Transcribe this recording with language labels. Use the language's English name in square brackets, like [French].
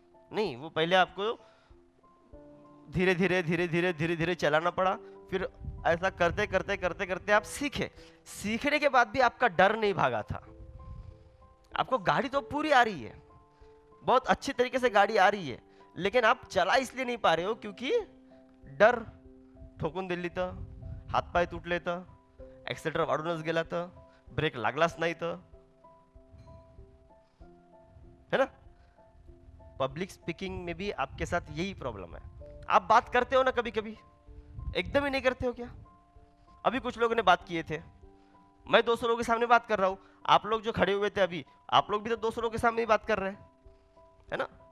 [Hindi] नहीं, वो पहले आपको धीरे धीरे धीरे धीरे धीरे धीरे चलाना पड़ा, फिर ऐसा करते करते करते करते आप सीखे। सीखने के बाद भी आपका डर नहीं भागा था। आपको गाड़ी तो पूरी आ रही है, बहुत अच्छी तरीके से गाड़ी आ रही है, लेकिन आप चला इसलिए नहीं पा रहे हो क्योंकि डर। [Marathi] ठोकून दिली तर, हातपाय तुटले तर, एक्सेलेटर वाढूनच गेला तर, ब्रेक लागलाच नाही तर, [Hindi] है ना? पब्लिक स्पीकिंग में भी आपके साथ यही प्रॉब्लम है। आप बात करते हो ना कभी कभी, एकदम ही नहीं करते हो क्या? अभी कुछ लोगों ने बात किए थे, मैं 200 लोगों के सामने बात कर रहा हूं, आप लोग जो खड़े हुए थे अभी, आप लोग भी तो 200 लोगों के सामने ही बात कर रहे हैं, है ना?